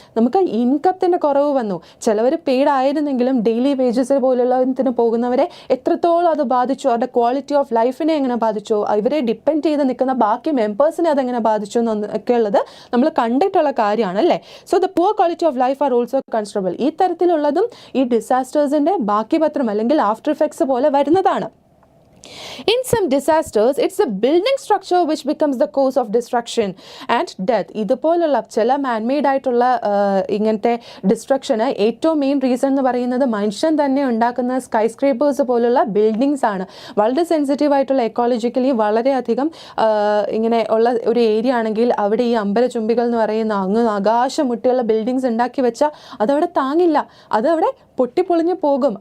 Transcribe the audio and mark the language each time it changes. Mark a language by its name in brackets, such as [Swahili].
[Malayalam] നമുക്ക് ഇൻകത്തിൻ്റെ കുറവ് വന്നു. ചിലവർ പെയ്ഡ് ആയിരുന്നെങ്കിലും ഡെയിലി വേജസ് പോലുള്ളതിന് പോകുന്നവരെ എത്രത്തോളം അത് ബാധിച്ചു, അവരുടെ ക്വാളിറ്റി ഓഫ് ലൈഫിനെ എങ്ങനെ ബാധിച്ചു, ഇവരെ ഡിപ്പെൻഡ് ചെയ്ത് നിൽക്കുന്ന ബാക്കി മെമ്പേഴ്സിനെ അതെങ്ങനെ ബാധിച്ചു എന്നൊക്കെ ഉള്ളത് നമ്മൾ കണ്ടിട്ടുള്ള കാര്യമാണ് അല്ലേ. [English] So the poor quality of life are also considerable. [Malayalam] ഈ തരത്തിലുള്ളതും ഈ ഡിസാസ്റ്റേഴ്സിൻ്റെ ബാക്കി പത്രം അല്ലെങ്കിൽ ആഫ്റ്റർ എഫക്ട്സ് പോലെ വരുന്നതാണ്. [English] In some disasters, it's the building structure which becomes the cause of destruction and death. [Malayalam] ഇതുപോലുള്ള ചില മാൻമെയ്ഡ് ആയിട്ടുള്ള ഇങ്ങനത്തെ ഡിസ്ട്രക്ഷന് ഏറ്റവും മെയിൻ റീസൺ എന്ന് പറയുന്നത് മനുഷ്യൻ തന്നെ ഉണ്ടാക്കുന്ന സ്കൈ സ്ക്രേപ്പേഴ്സ് പോലുള്ള ബിൽഡിങ്സ് ആണ്. വളരെ സെൻസിറ്റീവ് ആയിട്ടുള്ള എക്കോളജിക്കലി വളരെയധികം ഇങ്ങനെ ഉള്ള ഒരു ഏരിയ ആണെങ്കിൽ അവിടെ ഈ അമ്പലചുംബികൾ എന്ന് പറയുന്ന അങ്ങ് ആകാശമുട്ടിയുള്ള ബിൽഡിങ്സ് ഉണ്ടാക്കി വെച്ചാൽ അതവിടെ താങ്ങില്ല, അതവിടെ പൊട്ടിപ്പൊളിഞ്ഞു പോകും.